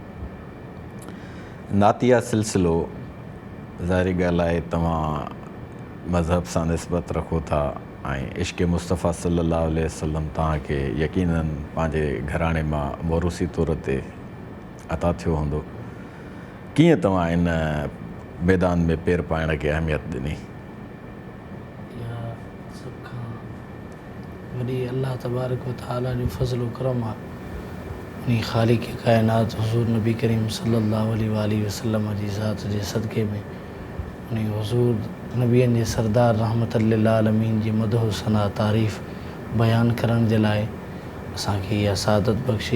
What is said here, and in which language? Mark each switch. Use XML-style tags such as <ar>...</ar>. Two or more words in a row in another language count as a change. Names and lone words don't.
<sd>नातिया सिलसिलो ज़ाहिरी ॻाल्हि आहे, तव्हां मज़हब सां निस्बत रखो था ऐं इश्क़ मुस्तफ़ा</sd> <ar>صلى الله عليه وسلم</ar> <sd>तव्हांखे यकीनन पंहिंजे घराणे मां मोरूसी तौर ते अता थियो हूंदो। कीअं तव्हां इन मैदान में पेर पाइण खे अहमियत ॾिनी? सभ खां वॾी अल्लाह</sd> <ar>تبارك وتعالى</ar> <sd>जो फज़ल करम आहे। उन ख़ालिक़ काइनात हुज़ूर नबी करीम</sd> <ar>صلى الله عليه وسلم</ar> <sd>जी ज़ात जे सदक़े में उन हुज़ूर नबियनि जे सरदार</sd> <ar>رحمة للعالمين</ar> <sd>जी मदह सना तारीफ़ बयानु करण जे लाइ असांखे इहा सादत बख़्शी।</sd>